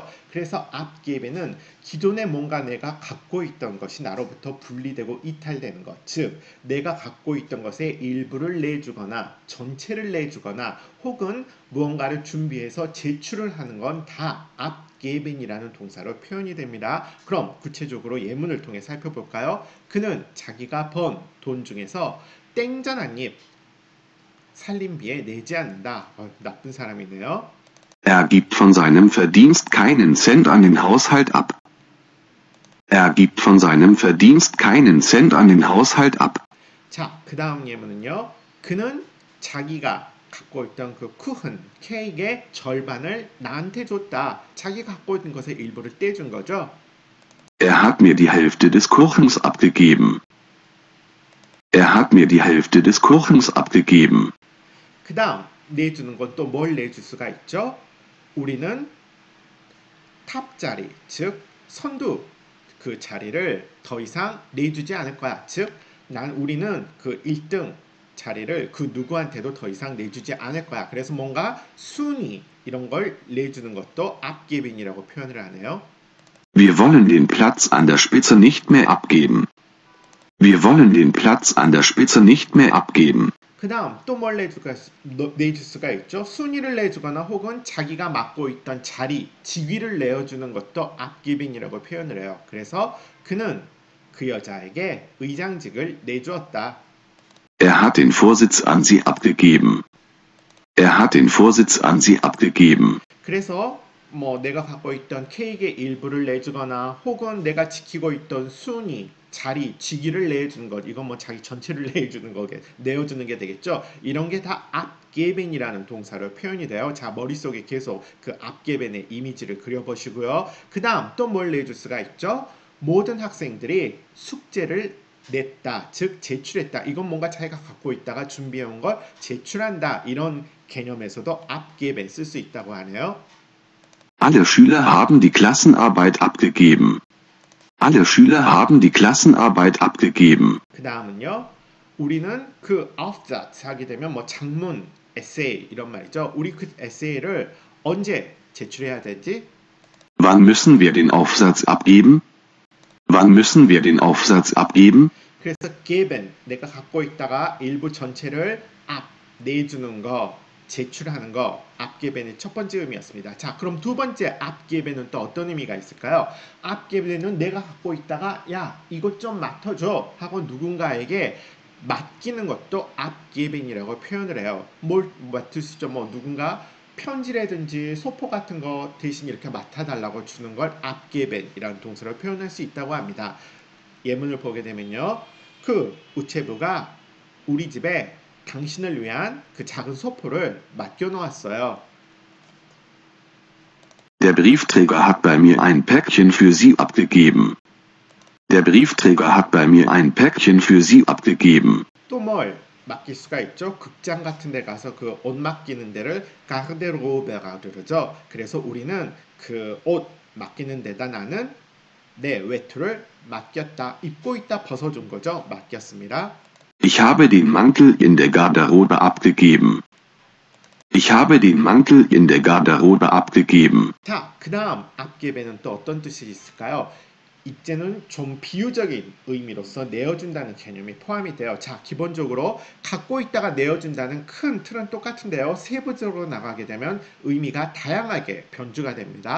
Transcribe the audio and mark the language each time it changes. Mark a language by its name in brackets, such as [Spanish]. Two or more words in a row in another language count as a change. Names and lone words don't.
[Korean] 그래서 abgeben은 기존에 뭔가 내가 갖고 있던 것이 나로부터 분리되고 이탈되는 것, 즉 내가 갖고 있던 것의 일부를 내주거나 전체를 내주거나 혹은 무언가를 준비해서 제출을 하는 건 다 abgeben이라는 동사로 표현이 됩니다. 그럼 구체적으로 예문을 통해 살펴볼까요? 그는 자기가 번 돈 중에서 땡전 한 입 살림비에 내지 않는다. 나쁜 사람이네요. [German] Er gibt von seinem Verdienst keinen Cent an den Haushalt ab. Er gibt von seinem Verdienst keinen Cent an den Haushalt ab. [Korean] 자, 그 다음 예문은요. 그는 자기가 갖고 있던 그 쿠흔, 케이크의 절반을 나한테 줬다. 자기가 갖고 있는 것의 일부를 떼준 거죠. [German] Er hat mir die Hälfte des Kuchens abgegeben. Er hat mir die Hälfte des Kuchens abgegeben. [Korean] 그 다음 내주는 건 또 뭘 내줄 수가 있죠? 우리는 탑자리, 즉 선두 그 자리를 더 이상 내주지 않을 거야. 즉 우리는 그 1등 자리를 그 누구한테도 더 이상 내주지 않을 거야. 그래서 뭔가 순위 이런 걸 내주는 것도 abgeben이라고 표현을 하네요. [German] Wir wollen den Platz an der Spitze nicht mehr abgeben. Wir wollen den Platz an der Spitze nicht mehr abgeben. [Korean] 그 다음 또 뭘 내줄 수가 있죠. 순위를 내주거나 혹은 자기가 맡고 있던 자리, 직위를 내어주는 것도 abgeben이라고 표현을 해요. 그래서 그는 그 여자에게 의장직을 내주었다. [German] Er hat den Vorsitz an sie abgegeben. Er hat den Vorsitz an sie abgegeben. [Korean] 그래서 내가 갖고 있던 케이크의 일부를 내주거나 혹은 내가 지키고 있던 순위, 자리, 직위를 내주는 것, 이건 자기 전체를 내어주는 게 되겠죠. 이런 게 다 abgeben이라는 동사로 표현이 돼요. 자, 머릿속에 계속 그 abgeben의 이미지를 그려보시고요. 그 다음 또 뭘 내줄 수가 있죠? 모든 학생들이 숙제를 냈다, 즉 제출했다. 이건 뭔가 자기가 갖고 있다가 준비해온 걸 제출한다. 이런 개념에서도 abgeben 쓸 수 있다고 하네요. [German] Alle Schüler haben die Klassenarbeit abgegeben. Alle Schüler haben die Klassenarbeit abgegeben. [Korean] 그 다음은요. 우리는 그 Aufsatz 하게 되면 장문, 에세이 이런 말이죠. 우리 그 에세이를 언제 제출해야 되지? [German] Wann müssen wir den Aufsatz abgeben? Wann müssen wir den Aufsatz abgeben? [Korean] 그래서 geben, 내가 갖고 있다가 일부 전체를 내주는 거, 제출하는 거, abgeben의 첫 번째 의미였습니다. 자, 그럼 두 번째 abgeben은 또 어떤 의미가 있을까요? abgeben은 내가 갖고 있다가 야, 이것 좀 맡아줘 하고 누군가에게 맡기는 것도 abgeben이라고 표현을 해요. 뭘 맡을 수 있죠? 누군가 편지라든지 소포 같은 거 대신 이렇게 맡아달라고 주는 걸 abgeben이라는 동사로 표현할 수 있다고 합니다. 예문을 보게 되면요. 그 우체부가 우리 집에 당신을 위한 그 작은 소포를 맡겨놓았어요. Der Briefträger hat bei mir ein Päckchen für Sie abgegeben. Der Briefträger hat bei mir ein Päckchen für Sie abgegeben. 또 뭘 맡길 수가 있죠? 극장 같은 데 가서 그 옷 맡기는 데를 가르데로베라고 그러죠. 그래서 우리는 그 옷 맡기는 데다 나는 내 외투를 맡겼다. 입고 있다 벗어준 거죠. 맡겼습니다. Ich habe den Mantel in der Garderobe abgegeben. Ich habe den Mantel in der Garderobe abgegeben. 자, 그 다음 abgeben은 또 어떤 뜻이 있을까요? 이제는 좀 비유적인 의미로서 내어준다는 개념이 포함이 돼요. 자, 기본적으로 갖고 있다가 내어준다는 큰 틀은 똑같은데요. 세부적으로 나가게 되면 의미가 다양하게 변주가 됩니다.